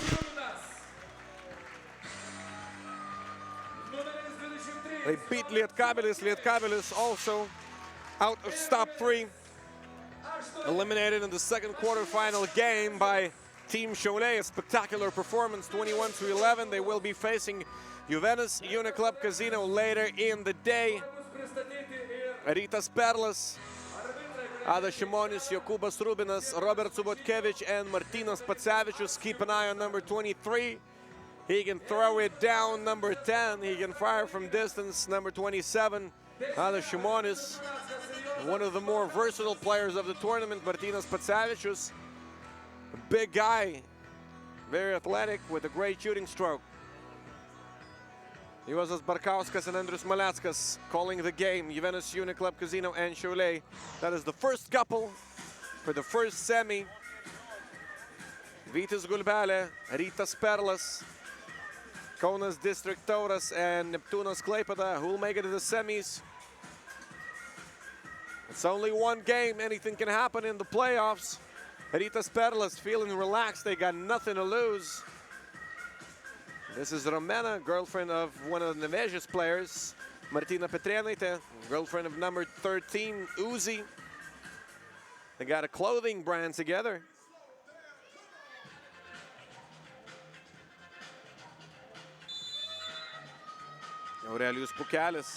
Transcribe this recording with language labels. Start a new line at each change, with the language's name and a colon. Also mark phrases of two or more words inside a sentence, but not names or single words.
English: They beat Lietkabelis. Lietkabelis also out of Stop-3. Eliminated in the second quarterfinal game by Team Šiauliai. A spectacular performance, 21-11. They will be facing Juventus Uniclub Casino later in the day. Rytas-Perlas, Adas Šimonis, Jokūbas Rubinas, Robert Subotkevich, and Martynas Pacevičius. Keep an eye on number 23. He can throw it down. Number 10, he can fire from distance. Number 27, Adas Šimonis, one of the more versatile players of the tournament. Martynas Pacevičius, a big guy, very athletic with a great shooting stroke. Juozas Barkauskas and Andrius Maleckas calling the game. Juventus Uniclub Casino and Šiauliai. That is the first couple for the first semi. Vitus Gulbal, Rytas-Perlas, Konas District Tauras, and Neptūnas Klaipeda, who will make it to the semis. It's only one game. Anything can happen in the playoffs. Rytas-Perlas feeling relaxed. They got nothing to lose. This is Romena, girlfriend of one of the Nevėžis players, Martina Petrėnaitė, girlfriend of number 13, Uzi. They got a clothing brand together. Aurelijus Pukelis.